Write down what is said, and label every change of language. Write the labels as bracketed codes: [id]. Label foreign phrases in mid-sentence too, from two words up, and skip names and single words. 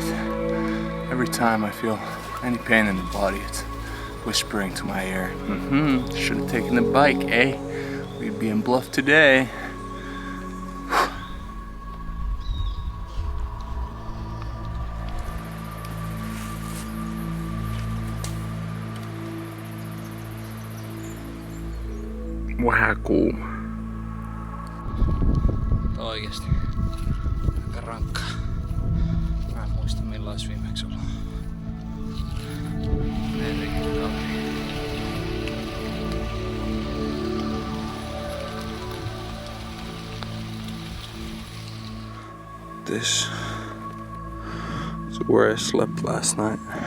[en] Every time I feel any pain in the body, it's whispering to my ear, should have taken the bike, eh? We'd be in Bluff today. Wahakuu. [fi] Oikeesti. Aika rankkaa. Mä en muista milloin olisi viimeksi ollut. [en] This is where I slept last night.